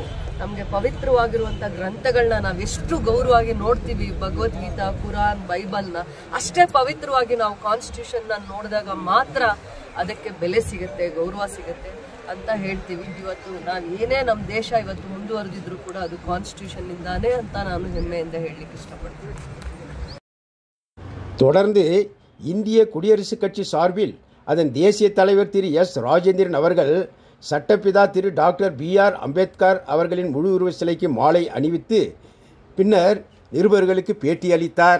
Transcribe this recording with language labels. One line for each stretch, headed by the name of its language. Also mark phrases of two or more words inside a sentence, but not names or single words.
Kannada: ನಮಗೆ ಪವಿತ್ರವಾಗಿರುವಂಥ ಗ್ರಂಥಗಳನ್ನ ನಾವೆಷ್ಟು ಗೌರವವಾಗಿ ನೋಡ್ತೀವಿ, ಭಗವದ್ಗೀತಾ, ಕುರಾನ್, ಬೈಬಲ್ನ, ಅಷ್ಟೇ ಪವಿತ್ರವಾಗಿ ನಾವು ಕಾನ್ಸ್ಟಿಟ್ಯೂಷನ್ನ ನೋಡಿದಾಗ ಮಾತ್ರ ಅದಕ್ಕೆ ಬೆಲೆ ಸಿಗುತ್ತೆ, ಗೌರವ ಸಿಗುತ್ತೆ ಅಂತ ಹೇಳ್ತೀವಿ. ಇವತ್ತು ನಾವು ಏನೇ ನಮ್ಮ ದೇಶ ಇವತ್ತು ಮುಂದುವರೆದಿದ್ರು ಕೂಡ ಅದು ಕಾನ್ಸ್ಟಿಟ್ಯೂಷನ್ ಇಂದಾನೇ ಅಂತ ನಾನು ಹೆಮ್ಮೆಯಿಂದ ಹೇಳಲಿಕ್ಕೆ ಇಷ್ಟಪಡ್ತೀನಿ.
Tamil: தொடர்ந்து இந்திய குடியரசுக் கட்சி சார்பில் அதன் தேசிய தலைவர் திரு S. ராஜேந்திரன் அவர்கள் சட்டப்பிதா திரு டாக்டர் BR அம்பேத்கர் அவர்களின் முழு உருவ சிலைக்கு மாலை அணிவித்து பின்னர் நிருபர்களுக்கு பேட்டி அளித்தார்.